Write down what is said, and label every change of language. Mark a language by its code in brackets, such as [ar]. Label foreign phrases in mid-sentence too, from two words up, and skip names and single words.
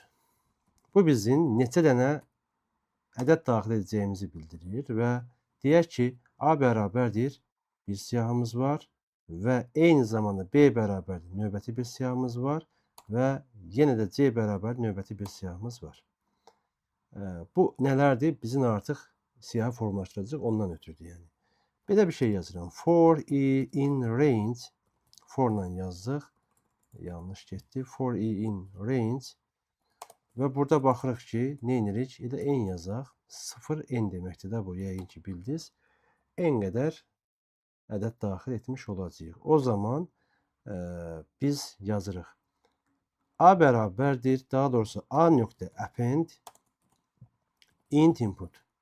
[az] Bu bizim neçə dənə ədəd daxil edəcəyimizi bildirir və deyək ki, A bərabərdir bir siyahımız var və eyni zamanda B bərabərdir növbəti bir siyahımız var və yenə də C bərabər növbəti bir siyahımız var. Bu nələrdir? Bizim artıq siyahı formalaşdıracaq, ondan ötürüdür yəni. Belə bir şey yazıram. [en] For i in range, [az] for-la yazdıq. Yanlış getdi. [en] For i in range. [az] Və burada baxırıq ki, nə edirik? Elə n yazaq. 0 n deməkdir də bu, yəqin ki, bildiniz. N qədər ədəd daxil etmiş olacağıq. O zaman biz yazırıq. A bərabərdir, daha doğrusu A.append [en] int input.